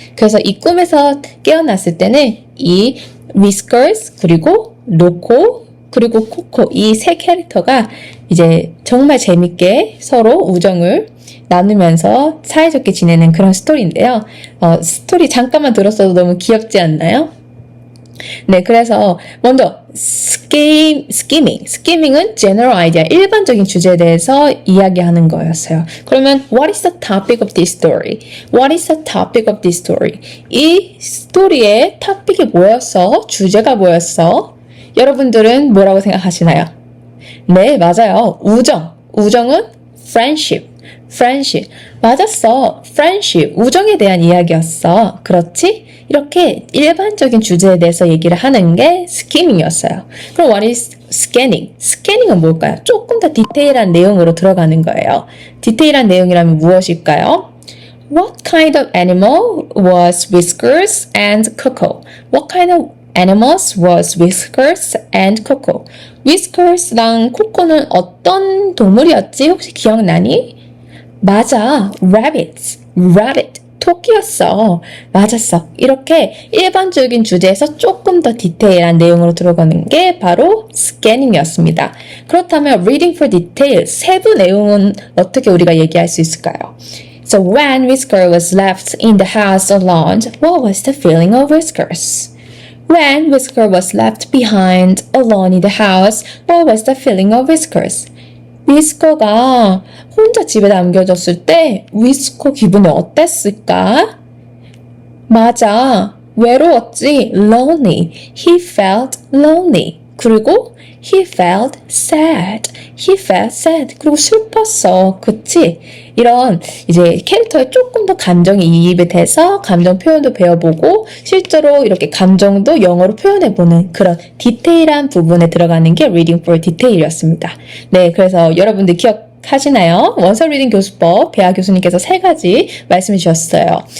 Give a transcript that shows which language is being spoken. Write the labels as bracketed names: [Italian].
[Korean] 그래서 이 꿈에서 깨어났을 때는 이 위스커스 그리고 로코 그리고 코코 이 세 캐릭터가 이제 정말 재밌게 서로 우정을 나누면서 사이좋게 지내는 그런 스토리인데요. 스토리 잠깐만 들었어도 너무 귀엽지 않나요? 네, 그래서 먼저 스키밍은 [English] general idea, [Korean] 일반적인 주제에 대해서 이야기하는 거였어요. 그러면 [English] what is the topic of this story? What is the topic of this story? [Korean] 이 스토리의 토픽이 뭐였어? 주제가 뭐였어? 여러분들은 뭐라고 생각하시나요? 네, 맞아요. 우정은 friendship. 맞았어. friendship. 우정에 대한 이야기였어. 그렇지? 이렇게 일반적인 주제에 대해서 얘기를 하는 게 스키밍이었어요. 그럼 [English] what is scanning? [Korean] 스캐닝은 뭘까요? 조금 더 디테일한 내용으로 들어가는 거예요. 디테일한 내용이라면 무엇일까요? [English] What kind of animal was Whiskers and Coco? What kind of animals was Whiskers and Coco? [Korean] Whiskers랑 코코는 어떤 동물이었지? 혹시 기억나니? 맞아, rabbit, 토끼였어. 맞았어. 이렇게 일반적인 주제에서 조금 더 디테일한 내용으로 들어가는 게 바로 스캐닝이었습니다. 그렇다면 [English] reading for detail, [Korean] 세부 내용은 어떻게 우리가 얘기할 수 있을까요? [English] So when Whisker was left in the house alone, what was the feeling of Whiskers? When Whisker was left behind alone in the house, what was the feeling of Whiskers? [Korean] 위스커가 혼자 집에 남겨졌을 때 위스커 기분이 어땠을까? 맞아. 외로웠지. [English] Lonely. He felt lonely. [Korean] 그리고 [English] he felt sad. [Korean] 그리고 슬펐어. 그치? 이런 이제 캐릭터에 조금 더 감정이 이입이 돼서 감정 표현도 배워보고 실제로 이렇게 감정도 영어로 표현해보는 그런 디테일한 부분에 들어가는 게 [English] Reading for Detail [Korean] 이었습니다. 네, 그래서 여러분들 기억하시나요? 원서 리딩 교수법 배아 교수님께서 3가지 말씀해 주셨어요.